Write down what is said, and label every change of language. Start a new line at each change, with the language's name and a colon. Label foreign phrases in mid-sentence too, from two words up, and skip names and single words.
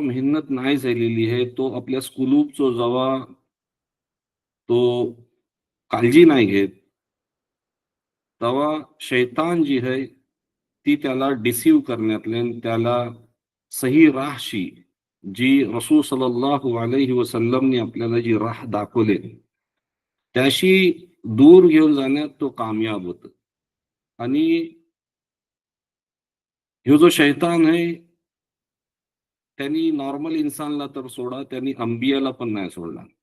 Marathi: मेहनत नाही झालेली आहे, तो आपल्या कुलूबचो जेव्हा तो काळजी नाही घेत, तेव्हा शैतान जी आहे ती त्याला डिसीव करण्यातले त्याला सही राहशी जी रसूल
Arabic: صلى الله عليه وسلم
Marathi: आपल्याला जी राह दाखवले त्याशी दूर घेऊन जाण्यात तो कामयाब होतो. आणि ह्यो जो शैतान आहे त्यांनी नॉर्मल इन्सानला तर सोडा, त्यांनी अंबियाला पण नाही सोडला.